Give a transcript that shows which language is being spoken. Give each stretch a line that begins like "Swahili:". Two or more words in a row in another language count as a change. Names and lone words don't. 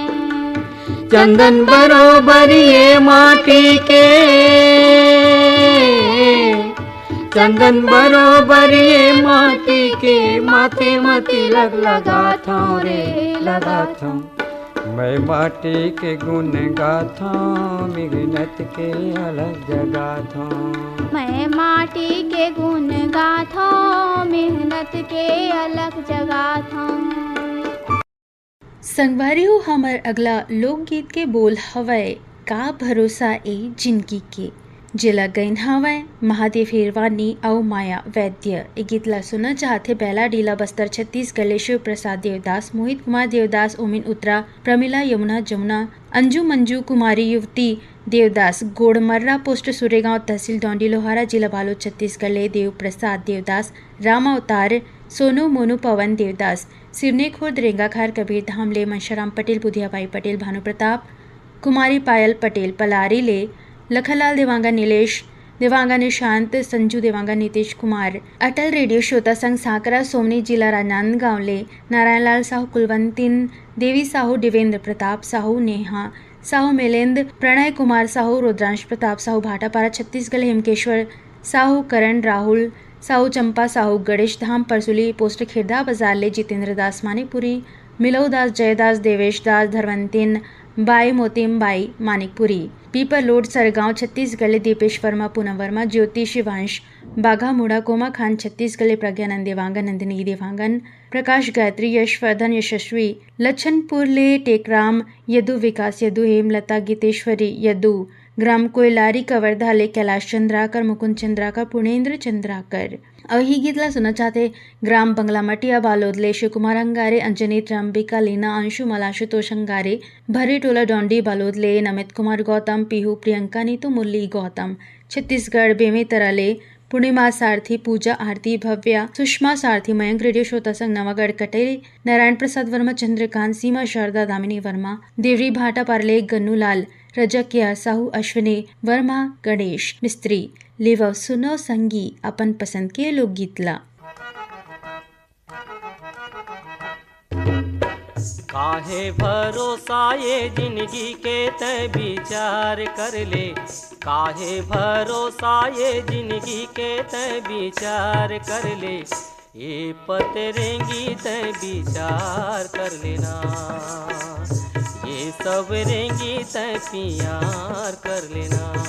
Chhattisgarhi: चंदन बरोबर ये माटी के चंदन बरोबर ये माटी के माथे मती लग लगाथा रे लगाथा। मैं माटी के गुण गाथा मेहनत के अलग जगाथा। मैं माटी के गुण गाथा मेहनत के अलग जगाथा। संगवारी हो हमर अगला लोकगीत के बोल हवय का भरोसा ए जिंदगी के। जिला गईन हवय महादेव हिरवानी अउ माया वैद्य। ए गीत ला सुनना चाहते बेला डीला बस्तर छत्तीसगढ़ ले शिव प्रसाद देवदास, मोहित कुमार देवदास, ओमिन उत्तरा, प्रमिला यमुना जमुना, अंजू मंजू कुमारी युवती देवदास, गोड़मर्रा पोस्ट सुरेगांव तहसील डोंडी लोहारा जिला बालोद छत्तीसगढ़ ले देव प्रसाद देवदास, राम अवतार, सोनू मोनू पवन देवदास, सिवनी खुर्द रेंगाखार कबीर धाम ले मनशाराम पटेल, बुधियाबाई पटेल, भानु प्रताप, कुमारी पायल पटेल, पलारी ले लखनलाल देवांगा, नीलेश देवांगा, निशांत, संजू देवांगा, नीतीश कुमार, अटल रेडियो श्रोता संघ साकरा सोमनी जिला राजनांदगांव ले नारायणलाल साहू, कुलवंतिन देवी साहू, देवेंद्र प्रताप साहू, नेहा साहू, मेलेंद्र, प्रणय कुमार साहू, रुद्रांश प्रताप साहू, भाटापारा छत्तीसगढ़, हेमकेश्वर साहू, करण राहुल साहू, चंपा साहू, गणेश धाम परसुली पोस्ट खेरदा बाजार ले जितेंद्र दास, मानिकपुरी, मिलऊ दास, जयदास, देवेश दास, धरवंतिन बाई, मोतिम बाई, मानिकपुरी, पीपर लोड सरगांव छत्तीसगढ़ ले दीपेश वर्मा, पूनम वर्मा, ज्योति शिवांश, बाघा मुड़ा, कोमा खान छत्तीसगढ़ ले प्रज्ञानंद देवांगन, नंदिनी देवांगन, प्रकाश गायत्री, यशवर्धन, यशस्वी, लच्छनपुर ले टेकराम यदु, विकास यदु, हेमलता, गीतेश्वरी यदु, ग्राम कोयलारी कवर्धा ले कैलाश चंद्राकर, मुकुंद चंद्राकर, पुणेन्द्र चंद्राकर। अब ही गीत ला सुनना चाहते ग्राम बंगला मटिया बालोद ले शिव कुमार अंगारे, अंजनी, त्रंबिका, लीना, अंशु, मलाशुतोष अंगारे, भरी टोला डोंडी बालोद ले नमित कुमार गौतम, पीहू, प्रियंका, नीतू, मुरली गौतम, छत्तीसगढ़ बेमेतरा ले पूर्णिमा सारथी, पूजा आरती, भव्या, सुषमा सारथी, मयंक रेडियो श्रोता संघ नवागढ़ कटेरी, नारायण प्रसाद वर्मा, चंद्रकांत, सीमा, शारदा, दामिनी वर्मा, देवरी भाटा पारले, गन्नू लाल, रजकिया साहू, अश्विनी वर्मा, गणेश मिस्त्री लेव सुनो संगी अपन पसंद के लोकगीत ला। काहे भरोसा ये जिंदगी के तय विचार कर ले, काहे भरोसा ये जिंदगी के तय विचार कर ले, ये पतरेंगी तय विचार कर लेना, ये सब रेंगी तय प्यार कर लेना।